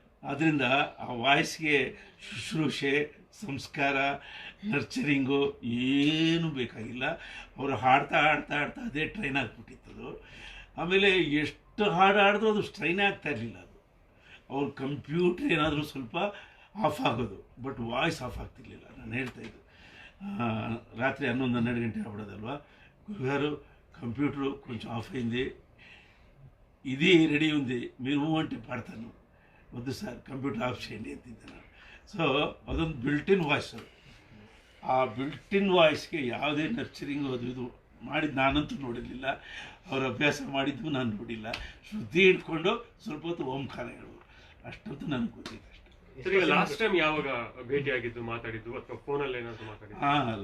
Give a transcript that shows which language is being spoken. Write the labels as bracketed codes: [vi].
[kn] ಆದ್ದರಿಂದ ಆ ವಾಯ್ಸ್ಗೆ ಶುಶ್ರೂಷೆ, ಸಂಸ್ಕಾರ, ನರ್ಚರಿಂಗು ಏನೂ ಬೇಕಾಗಿಲ್ಲ. ಅವರು ಹಾಡ್ತಾ ಅದೇ ಟ್ರೈನ್ ಆಗಿಬಿಟ್ಟಿತ್ತದು. ಆಮೇಲೆ ಎಷ್ಟು ಹಾಡು ಹಾಡಿದ್ರು ಅದು ಸ್ಟ್ರೈನ್ ಆಗ್ತಾ ಇರಲಿಲ್ಲ. ಅದು ಅವ್ರ ಕಂಪ್ಯೂಟ್ರ್ ಏನಾದರೂ ಸ್ವಲ್ಪ ಆಫ್ ಆಗೋದು, ಬಟ್ ವಾಯ್ಸ್ ಆಫ್ ಆಗ್ತಿರ್ಲಿಲ್ಲ. ನಾನು ಹೇಳ್ತಾಯಿದ್ದು, ರಾತ್ರಿ 11-12 ಗಂಟೆ ಆಗ್ಬಿಡೋದಲ್ವ, [te] గురుగారు కంప్యూటర్ కొంచెం ఆఫ్ అయింది, ఇది రెడీ ఉంది, మీరు అంటే పాడతాను, వద్దు సార్ కంప్యూటర్ ఆఫ్ చేయండి ಅಂತಿದ್ದಾನೆ. [kn] ಸೊ ಅದೊಂದು ಬಿಲ್ಟಿನ್ ವಾಯ್ಸ್. ಅದು ಆ ಬಿಲ್ಟಿನ್ ವಾಯ್ಸ್ಗೆ ಯಾವುದೇ ನರ್ಚರಿಂಗ್ ಅದು ಇದು ಮಾಡಿದ್ದು ನಾನಂತೂ ನೋಡಿರಲಿಲ್ಲ. ಅವ್ರ ಅಭ್ಯಾಸ ಮಾಡಿದ್ದು ನಾನು ನೋಡಿಲ್ಲ. ಶ್ರುತಿ ಹಿಡ್ಕೊಂಡು ಸ್ವಲ್ಪ ಹೊತ್ತು ಓಂಕಾರ ಹೇಳೋದು, ಅಷ್ಟೊತ್ತು ನನಗೆ ಗೊತ್ತಿತ್ತು ಅಷ್ಟೇ. ಲಾಸ್ಟ್ ಟೈಮ್ ಯಾವಾಗ ಭೇಟಿಯಾಗಿದ್ದು, ಮಾತಾಡಿದ್ದು, ಅಥವಾ ಫೋನಲ್ಲಿ ಏನಾದರೂ ಮಾತಾಡಿದ್ದು?